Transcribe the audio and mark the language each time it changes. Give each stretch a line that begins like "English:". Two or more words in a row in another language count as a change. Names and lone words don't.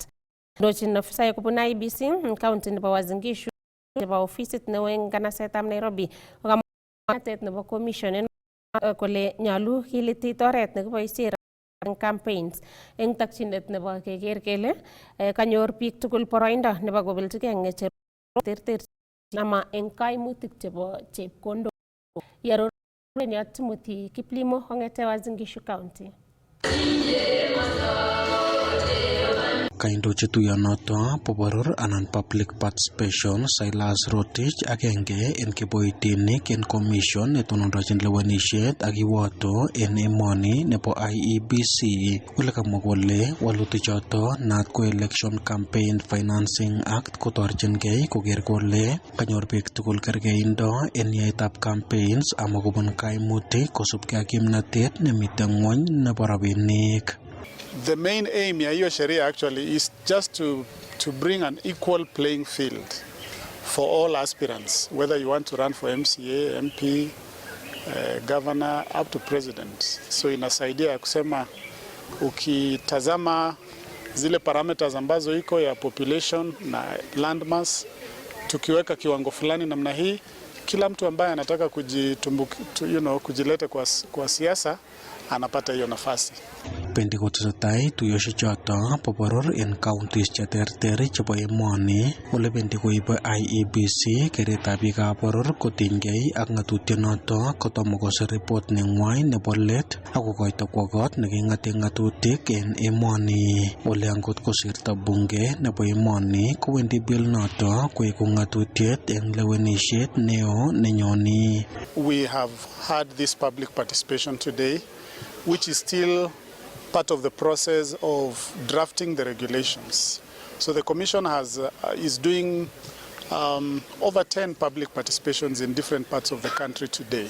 Kalenjin: Ndochin ofisayek kobun IEBC county nebo Uasin Gishu nebo ofisit neo eng nganasetab Nairobi kokamwatet nebo commission kole nyolu kilitit oret nekiboisien eng campaigns eng takchinet nebo keker kele kanyor biik tugul boroindo nebo kobeljigei ng'echerok terter ama eng kaimutik chebo chepkondok. Yaror Timothy Kiplimo kong'ete Uasin Gishu County. Kaindochi tuyonoto bo boror anan
English: public participation
Kalenjin: Silas Rotich agenge en kiboitinik en commission netonondochin lewenisiet ak kiwoto en emoni nebo IEBC kole kamwa kole walutichoto naat ko Election Campaign Financing Act kotorchingei koker kole kanyor biik tugul kergeindo en yaetab campaigns ama kobun kaimutik kosubkei ak kimnatet nemiten ng'wony nebo rabinik.
English: The main aim
Swahili: ya hiyo sheria
English: actually is just to bring an equal playing field for all aspirants, whether you want to run for MCA, MP, governor, up to president.
Swahili: So inasaidia ya kusema ukitazama zile parameters ambazo iko ya population na landmass, tukiweka kiwango fulani namna hii, kila mtu ambaye anataka kujileta kwa siasa anapata hiyo nafasi.
Kalenjin: Pendi kotesetai tuiyosiek choto bo boror en counties cheterter chebo emoni ole pendi koibe IEBC keretab biikab boror kotinygei ak ng'atutionoto kotomo kosir report neng'wai nebo let ak kokoito kwo kot neking'ate ng'atutik en emoni ole angot kosirto bunge nebo emoni kowendi bill noto koeku ng'atutiet en lewenisiet neo nenyoni.
English: We have had this public participation today, which is still part of the process of drafting the regulations. So the Commission is doing over 10 public participations in different parts of the country today.